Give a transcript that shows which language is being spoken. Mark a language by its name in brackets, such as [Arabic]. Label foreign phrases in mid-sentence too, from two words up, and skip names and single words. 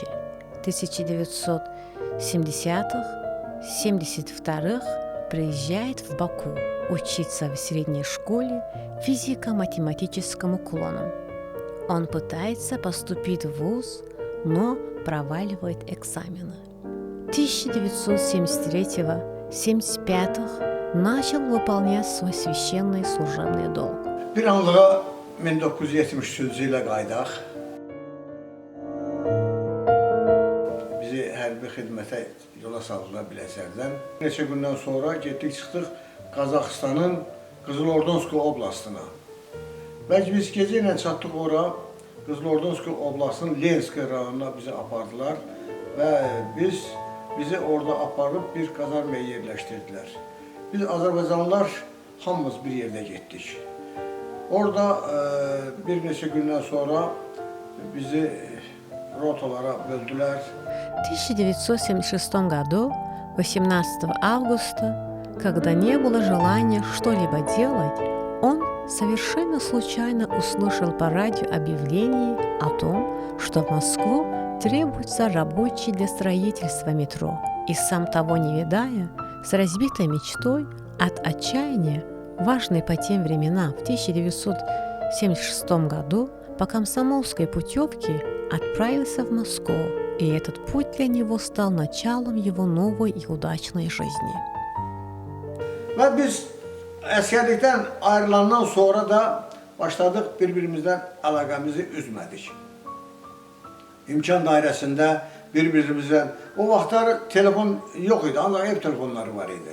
[Russian] В 1970-х, 72-х приезжает в Баку учиться в средней школе физико-математическому уклону. Он пытается поступить в вуз, но проваливает экзамены. 1973-75 начал выполнять свой священный служебный долг. [Azerbaijani] Bir anlığa 1973-cü ilə qaydaq. Bizi hərbi xidmətə yola saldılar Biləcərdən. Neçə gündən sonra getdik, çıxdıq Qazaxıstanın Qızılordonsk oblastına. Bəlkə biz gecə ilə çatdıq ora, Qızılordonsk oblastının Lensk rayonuna bizi apardılar və bizi orada aparıb bir kazarmaya yerləşdirdilər. Biz Azərbaycanlılar hamımız bir yerdə getdik. Orada bir neçə gündən sonra bizi rotalara böldüler. [Russian] В 1976 году, 18 августа, когда не было желания что-либо делать, он совершенно случайно услышал по радио объявление о том, что в Москву требуются рабочие для строительства метро. И сам того не видая, с разбитой мечтой от отчаяния, важной по тем временам, в 1976 году по комсомольской путевке отправился в Москву, и этот путь для него стал началом его новой и удачной жизни. [Azerbaijani] Və biz əsgərlikdən ayrılandan sonra da başladıq bir-birimizdən əlaqəmizi üzmədik. İmkan dairəsində bir-birimizdən, o vaxtlar telefon yox idi, ancaq ev telefonları var idi.